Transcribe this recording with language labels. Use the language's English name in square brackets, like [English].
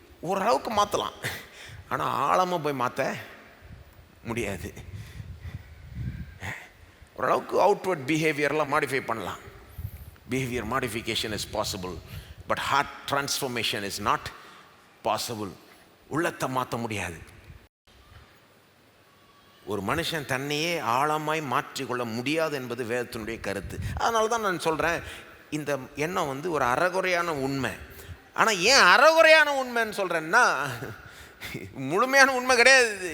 [Tamil] ஓரளவுக்கு மாற்றலாம், ஆனால் ஆழமாக போய் மாற்ற முடியாது. ஓரளவுக்கு [English] outward பிஹேவியர்லாம் modify [Tamil] பண்ணலாம், [English] Behavior modification is possible, but heart transformation is not possible. [Tamil] உள்ளத்தை மாற்ற முடியாது. ஒரு மனுஷன் தன்னையே ஆழமாய் மாற்றிக்கொள்ள முடியாது என்பது வேதத்தினுடைய கருத்து. அதனால தான் நான் சொல்கிறேன், இந்த எண்ணம் ஒரு அறகுறையான உண்மை. ஆனால் ஏன் அறகுறையான உண்மைன்னு சொல்கிறேன்னா, முழுமையான உண்மை கிடையாது.